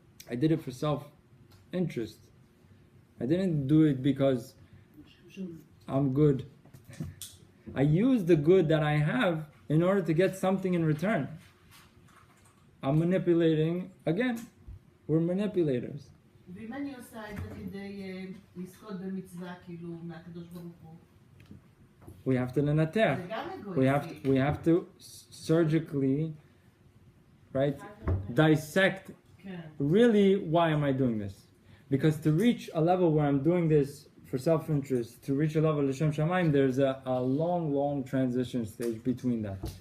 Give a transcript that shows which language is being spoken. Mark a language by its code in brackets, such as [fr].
[en] I did it for self-interest. I didn't do it because I'm good. I used the good that I have in order to get something in return. I'm manipulating again. We're manipulators. [he] ואם אני עושה את זה כדי לזכות במצווה כאילו מהקדוש ברוך הוא? [en] We have to לנתח. [he] זה גם אגואיסטי. [en] We have to surgically, right, dissect really why am I doing this? Because to reach a level where I'm doing this for self-interest, to reach a level of L'Shem Shamayim, there's a long transition stage between that.